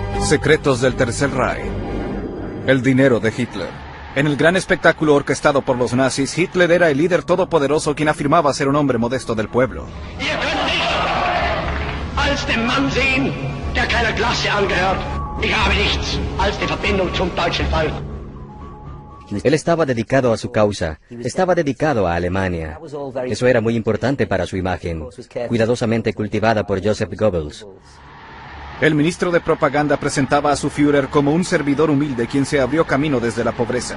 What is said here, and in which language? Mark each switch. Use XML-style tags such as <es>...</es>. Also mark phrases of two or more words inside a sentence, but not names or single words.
<es>Secretos del Tercer Reich. El dinero de Hitler. En el gran espectáculo orquestado por los nazis, Hitler era el líder todopoderoso quien afirmaba ser un hombre modesto del pueblo.</es> <de>Als den Mann sehen, der keiner Klasse angehört. Ich habe nichts als die Verbindung zum deutschen Volk.</de> <es>Él estaba dedicado a su causa, estaba dedicado a Alemania. Eso era muy importante para su imagen, cuidadosamente cultivada por Joseph Goebbels. El ministro de propaganda presentaba a su Führer como un servidor humilde quien se abrió camino desde la pobreza.</es>